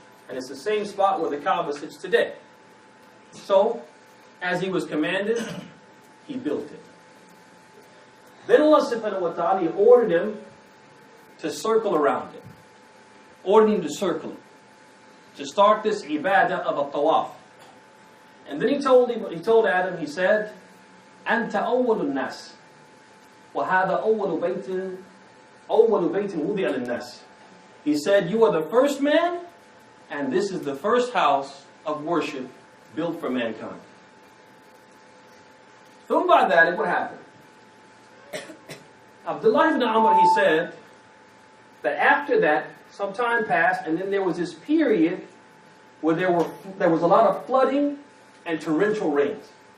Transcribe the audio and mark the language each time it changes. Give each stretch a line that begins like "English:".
English: And it's the same spot where the Kaaba sits today. So, as he was commanded, he built it. Then Allah subhanahu wa ta'ala, he ordered him to circle around it. Ordered him to circle it. To start this ibadah of a tawaf. And then he told Adam, he said,
Arabic: أنت أول الناس وهذا أول بيت وضع للناس.
English: He said, you are the first man, and this is the first house of worship built for mankind. So by that, what happened? Abdullah ibn Amr, he said that after that, some time passed, and then there was this period where there was a lot of flooding and torrential rains.